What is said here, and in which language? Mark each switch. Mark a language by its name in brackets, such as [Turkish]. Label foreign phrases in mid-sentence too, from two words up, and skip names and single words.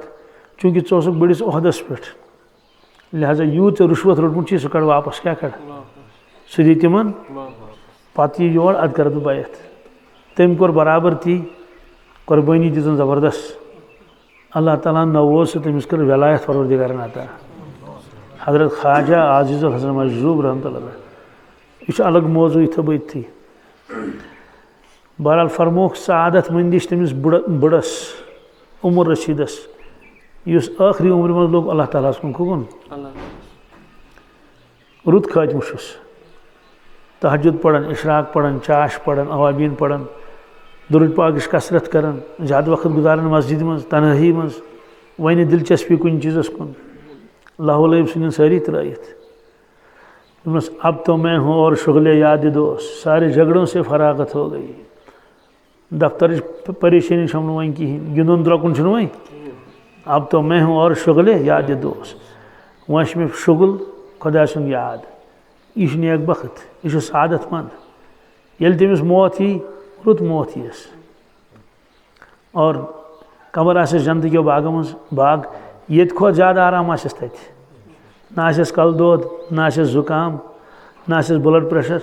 [Kashmiri] چوٗنٛکہِ ژٕ اوسُکھ بٔڑِس عہدس پٮ۪ٹھ لہذا یوٗت ژےٚ رُشوت روٚٹمُت چھُے سُہ کڑ واپس کیٛاہ کڑ سُہ دی تِمن پتہٕ یہِ یور ادٕ کرٕ بہٕ بیعت تٔمۍ کوٚر برابر تی قۄربٲنی دِژٕن زبردست اللہ تعالیٰ ہن نووز سُہ تٔمِس کٔر ولایت پروردگارن عطا حضرت خواجہ عزیز الحسن مجذوب [Arabic] رحمتہ اللہ [Kashmiri] یہِ چھُ الگ موضوٗع یہِ تھاو بہٕ أتھی بہرحال فرمووُکھ سعادت مندی چھِ تٔمِس بٕڑس عمر رشیٖدس یُس ٲخری عمرِ منٛز لوٚگ اللہ تعالیٰ ہس کُن کُن رُت خٲتمہٕ چھُس تہجد پران اشراق پران چاش پران اوابیٖن پران درود پاکٕچ کثرت کران زیادٕ وقت گُزاران مسجدِ منٛز تنہٲیی منٛز وۄنۍ نہٕ دلچسپی کُنہِ چیٖزس کُن لاہو لٲب ژھٕنِن سٲری ترٲیِتھ دوٚپنس [Urdu] اب تو میں ہوں اور شغلے یاد دوس سارے جھگڑوں سے فراغت ہو گئی [Kashmiri] دفترٕچ پریشٲنی چھَم نہٕ وۄنۍ کِہیٖنۍ گِنٛدُن درٛۄکُن چھُنہٕ وۄنۍ [Urdu] اب تو میں ہوں اور شغلے یاد [Kashmiri] دوس وۄنۍ چھُ مےٚ شُگل خۄداے سُنٛد یاد یہِ چھُ نیک بخت یہِ چھُ سعادت منٛد ییٚلہِ تٔمِس موت یی رُت موت یِیَس اور قبر آسٮ۪س جنتٕکیو باغو منٛز باغ ییٚتہِ کھۄتہٕ زیادٕ آرام آسٮ۪س تَتہِ نہ آسٮ۪س کلہٕ دود نہ آسٮ۪س زُکام نہ آسٮ۪س [English] blood pressure